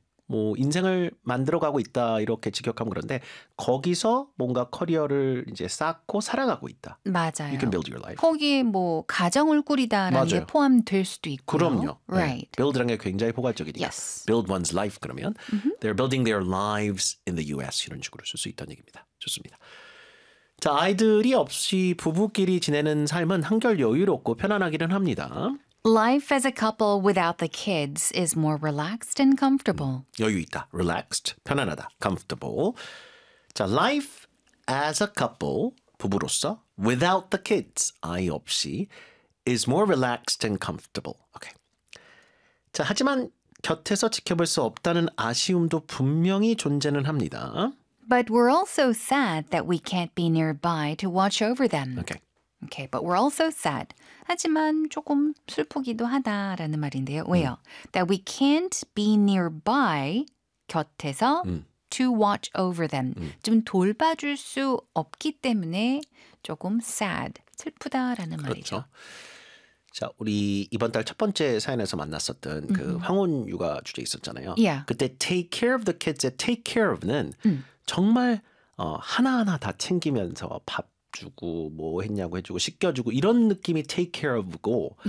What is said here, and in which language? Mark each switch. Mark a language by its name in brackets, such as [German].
[Korean] 뭐 인생을 만들어가고 있다 이렇게 직역하면 그런데 거기서 뭔가 커리어를 이제 쌓고 살아가고 있다. 맞아요. [English] You can build your life. [Korean] 거기 뭐 가정을 꾸리다라는 게 포함될 수도 있고요. 그럼요. [English] Right. [Korean] 네. build라는 게 굉장히 포괄적이니까. [English] Yes. build one's life [Korean] 그러면 [English] they're building their lives in the U.S. [Korean] 이런 식으로 쓸 수 있다는 얘기입니다. 좋습니다. 자, 아이들이 없이 부부끼리 지내는 삶은 한결 여유롭고 편안하기는 합니다. [English] Life as a couple without the kids is more relaxed and comfortable. [Korean] 여유 있다. Relaxed. 편안하다. Comfortable. [English] 자, life as a couple, [Korean] 부부로서, [English] without the kids, [Korean] 아이 없이, [English] is more relaxed and comfortable. Okay. [Korean] 자, 하지만 곁에서 지켜볼 수 없다는 아쉬움도 분명히 존재는 합니다. [English] But we're also sad that we can't be nearby to watch over them. Okay. Okay, but we're also sad. [Korean] 하지만 조금 슬프기도 하다라는 말인데요. 왜요? [English] That we can't be nearby [Korean] 곁에서 [English] to watch over them. [Korean] 좀 돌봐줄 수 없기 때문에 조금 sad, 슬프다라는 그렇죠. 말이죠. 자, 우리 이번 달 첫 번째 사연에서 만났었던 그 황혼 육아 주제 있었잖아요. [English] Yeah. [Korean] 그때 [English] take care of the kids [Korean] 의 take care of는 정말 하나하나 다 챙기면서 밥 주고 뭐 했냐고 해주고 씻겨주고 이런 느낌이 take care of고